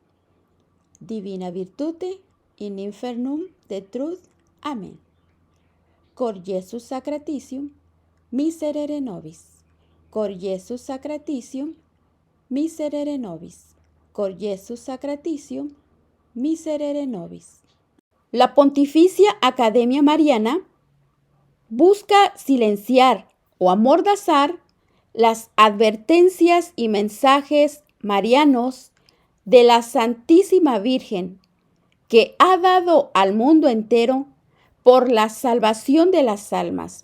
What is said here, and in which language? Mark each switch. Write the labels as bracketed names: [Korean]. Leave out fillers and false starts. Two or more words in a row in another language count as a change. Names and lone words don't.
[Latin] Divina virtute in infernum detruit. Amén. Cor Jesus sacratitium, miserere nobis. Cor Jesus sacratitium, miserere nobis. Cor Jesus sacratitium, miserere nobis. [Spanish] La Pontificia Academia Mariana busca silenciar o amordazar las advertencias y mensajes marianos de la Santísima Virgen que ha dado al mundo entero por la salvación de las almas.